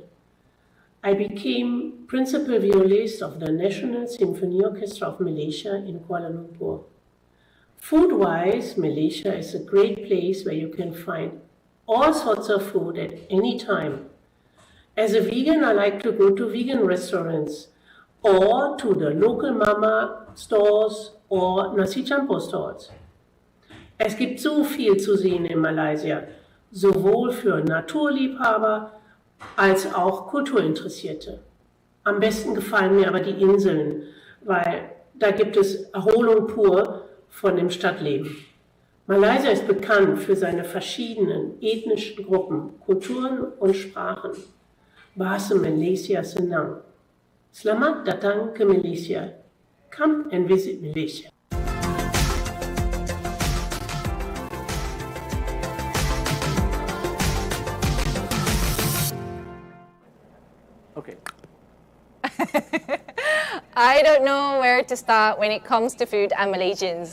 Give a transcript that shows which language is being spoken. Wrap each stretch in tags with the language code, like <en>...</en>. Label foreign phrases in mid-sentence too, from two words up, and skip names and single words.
<en>I became principal violist of the National Symphony Orchestra of Malaysia in Kuala Lumpur. Food-wise, Malaysia is a great place where you can find all sorts of food at any time. As a vegan, I like to go to vegan restaurants or to the local mama stores or</en> <ms>nasi campur</ms> <en>stores.</en> <de>Es gibt so viel zu sehen in Malaysia, sowohl für Naturliebhaber als auch Kulturinteressierte. Am besten gefallen mir aber die Inseln, weil da gibt es Erholung pur von dem Stadtleben. Malaysia ist bekannt für seine verschiedenen ethnischen Gruppen, Kulturen und Sprachen.</de> <ms>Bahasa Malaysia senang. Selamat datang ke Malaysia.</ms> <en>Come and visit Malaysia. Okay. I don't know where to start when it comes to food and Malaysians.</en>